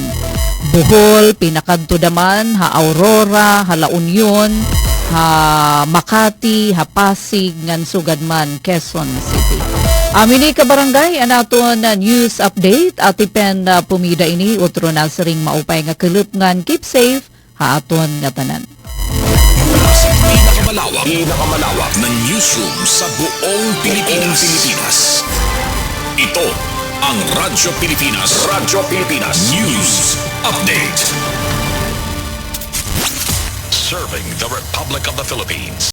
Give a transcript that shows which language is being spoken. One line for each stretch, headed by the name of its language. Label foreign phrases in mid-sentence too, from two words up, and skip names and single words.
Waray: Bohol pinakadto daman ha Aurora, ha La Union, ha Makati, ha Pasig ngan sugadman Quezon City. Amini ka barangay anaton na news update at ipen pumida ini utro na siring maupay nga kelup ngan
English: keep safe
Waray: ha aton nga tanan.
Filipino: Pinakamalawak na newsroom sa buong Pilipinas. Ito ang Radyo Pilipinas.
English: News Update. Serving the Republic of the Philippines.